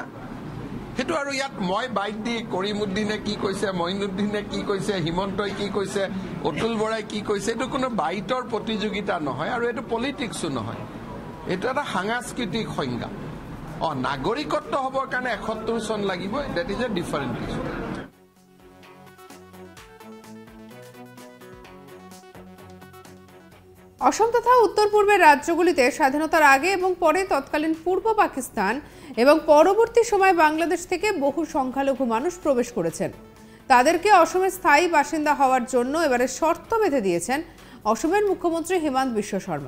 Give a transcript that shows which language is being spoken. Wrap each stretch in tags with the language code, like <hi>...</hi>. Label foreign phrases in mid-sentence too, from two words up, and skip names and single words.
<as>সেইটো আৰু ইয়াত মই বাইক দি কৰিমুদ্দিনে কি কৈছে, মঈনুদ্দিনে কি কৈছে, হিমন্তই কি কৈছে, অতুল বৰাই কি কৈছে, এইটো কোনো বাইটৰ প্ৰতিযোগিতা নহয় আৰু এইটো পলিটিক্সো নহয়। এইটো এটা সাংস্কৃতিক সংজ্ঞা। নাগৰিকত্ব হ'বৰ কাৰণে 71 চন লাগিব,</as> <en>that is a different issue.</en> <bn>অসম তথা উত্তর পূর্বের রাজ্যগুলিতে স্বাধীনতার আগে এবং পরে তৎকালীন পূর্ব পাকিস্তান এবং পরবর্তী সময় বাংলাদেশ থেকে বহু সংখ্যালঘু মানুষ প্রবেশ করেছেন। তাদেরকে অসমের স্থায়ী বাসিন্দা হওয়ার জন্য এবারে শর্ত বেঁধে দিয়েছেন অসমের মুখ্যমন্ত্রী হেমন্ত বিশ্ব শর্মা।</bn>